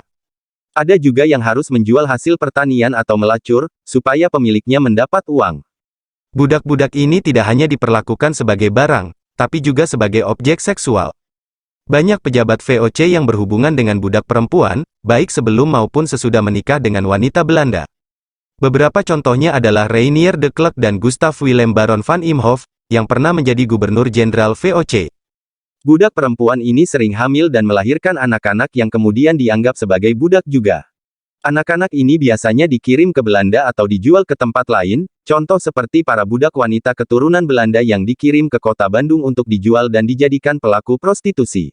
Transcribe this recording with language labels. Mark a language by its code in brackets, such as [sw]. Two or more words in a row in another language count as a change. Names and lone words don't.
[id] Ada juga yang harus menjual hasil pertanian atau melacur, supaya pemiliknya mendapat uang. Budak-budak ini tidak hanya diperlakukan sebagai barang, tapi juga sebagai objek seksual. Banyak pejabat VOC yang berhubungan dengan budak perempuan, baik sebelum maupun sesudah menikah dengan wanita Belanda. Beberapa contohnya adalah Reinier de Klerk dan Gustav Willem Baron van Imhoff, yang pernah menjadi gubernur jenderal VOC. Budak perempuan ini sering hamil dan melahirkan anak-anak yang kemudian dianggap sebagai budak juga. Anak-anak ini biasanya dikirim ke Belanda atau dijual ke tempat lain, contoh seperti para budak wanita keturunan Belanda yang dikirim ke kota Bandung untuk dijual dan dijadikan pelaku prostitusi.